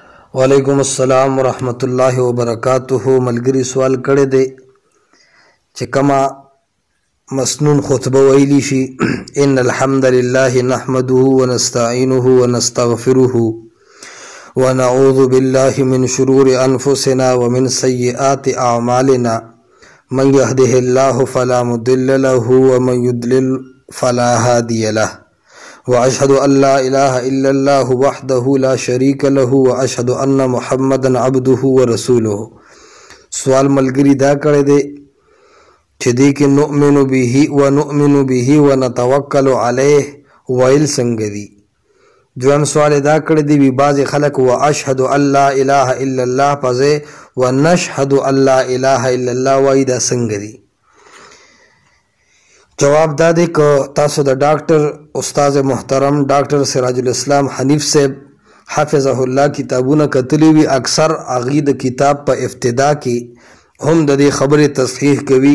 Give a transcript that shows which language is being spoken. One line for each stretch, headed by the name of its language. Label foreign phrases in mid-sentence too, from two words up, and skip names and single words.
Arabic: وعلیکم السلام ورحمت الله وبرکاتہ.
Pashto: ملګری سوال کړی دی چې کما مسنون خطبه ویلی شي
Arabic: ان الحمد لله نحمده ونستعینه ونستغفره ونعوذ بالله من شرور انفسنا ومن سیئات اعمالنا من يهده الله فلا مضل له ومن يضلل فلا هادي له وأشهد أن لا إله إلا الله وحده لا شريك له وأشهد أن محمدا عبده ورسوله.
Pashto: سوال ملګری دا کړی دی چې دی کې
Arabic: نؤمن به ونؤمن به ونتوکل علیه
Pashto: ویل څنګه دي. دویم سوال دا کړی دی وی بعضې خلک
Arabic: وأشهد أن لا إله إلا الله
Pashto: پځې
Arabic: ونشهد أن لا إله إلا الله
Pashto: وایي دا څنګه دي. جواب دا دی که تاسو د ډاکټر استاد محترم ډاکټر سراج الاسلام حنیف صاحب
Arabic: حفظه الله
Pashto: کتابونه کتلی وي اکثر هغې د کتاب په ابتدا کې هم د دې خبرې تصحیح کوي.